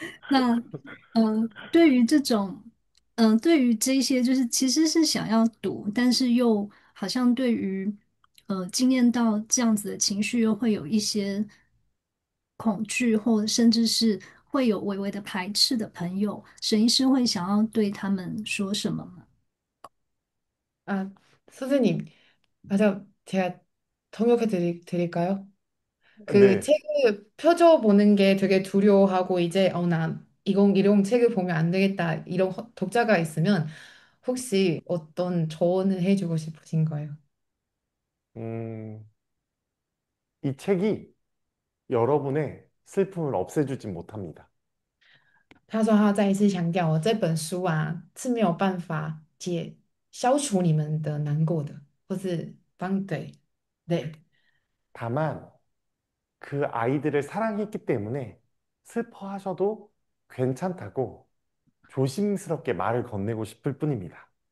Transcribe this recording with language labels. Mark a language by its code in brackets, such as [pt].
[zh] 那对于这种，对于这一些就是其实是想要赌，但是又好像对于经验到这样子的情绪，又会有一些恐惧，或甚至是会有微微的排斥的朋友，沈医师会想要对他们说什么吗？ [ko] 아, 선생님, 맞아, 제가 드릴까요? 그 책을 펴줘보는 게 되게 두려워하고 이제 나 이런 책을 보면 안 되겠다 이런 독자가 있으면 혹시 어떤 조언을 해주고 싶으신 거예요? 음, 이 책이 여러분의 슬픔을 없애주진 못합니다. [zh] 他说他再一次强调，这本书啊，是消除你们的难过的，或是对。 [ko] 다만 그 아이들을 사랑했기 때문에 슬퍼하셔도 괜찮다고 조심스럽게 말을 건네고 싶을 뿐입니다.